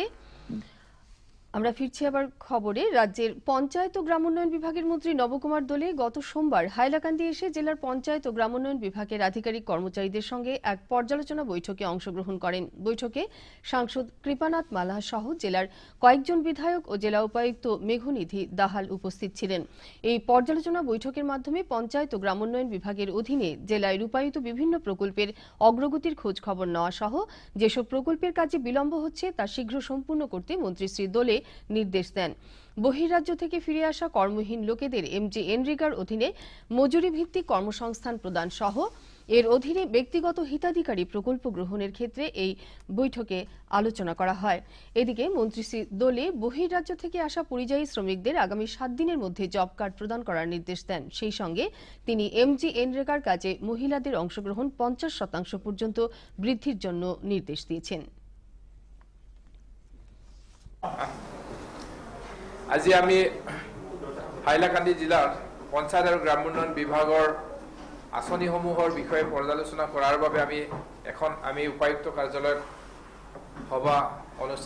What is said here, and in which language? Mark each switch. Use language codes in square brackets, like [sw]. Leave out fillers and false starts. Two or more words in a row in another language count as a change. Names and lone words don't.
[bn] আমরা ফিরছি আবার খবরে। রাজ্যের পঞ্চায়েত ও গ্রাম উন্নয়ন বিভাগের মন্ত্রী নবকুমার দোলে গত সোমবার হাইলাকান্দি এসে জেলার পঞ্চায়েত ও গ্রাম উন্নয়ন বিভাগের আধিকারিক কর্মচারীদের সঙ্গে এক পর্যালোচনা বৈঠকে অংশগ্রহণ করেন। বৈঠকে সাংসদ কৃপানাথ মালাহ সহ জেলার কয়েকজন বিধায়ক ও জেলা উপায়ুক্ত মেঘনিধি দাহাল উপস্থিত ছিলেন। এই পর্যালোচনা বৈঠকের মাধ্যমে পঞ্চায়েত ও গ্রাম উন্নয়ন বিভাগের অধীনে জেলায় রূপায়িত বিভিন্ন প্রকল্পের অগ্রগতির খোঁজ খবর নেওয়া সহ যেসব প্রকল্পের কাজে বিলম্ব হচ্ছে তা শীঘ্র সম্পূর্ণ করতে মন্ত্রী শ্রী দোলে নির্দেশ দেন। বহির্রাজ্য থেকে ফিরে আসা কর্মহীন লোকেদের এমজিএনরেগার অধীনে মজুরি ভিত্তিক কর্মসংস্থান প্রদান সহ এর অধীনে ব্যক্তিগত হিতাধিকারী প্রকল্প গ্রহণের ক্ষেত্রে এই বৈঠকে আলোচনা করা হয়। এদিকে মন্ত্রী শ্রী দোলে বহির্রাজ্য থেকে আসা পরিযায়ী শ্রমিকদের আগামী 7 দিনের মধ্যে জব কার্ড প্রদান করার নির্দেশ দেন। সেই সঙ্গে তিনি এমজিএনরেগার কাজে মহিলাদের অংশগ্রহণ 50% পর্যন্ত বৃদ্ধির জন্য নির্দেশ দিয়েছেন। [as] আজি আমি হাইলাকান্দি জিলাৰ পঞ্চায়ত আৰু গ্ৰাম উন্নয়ন বিভাগৰ আঁচনিসমূহৰ বিষয়ে পৰ্যালোচনা কৰাৰ বাবে আমি উপায়ুক্ত কাৰ্যালয়ত সভা অনুষ্ঠিত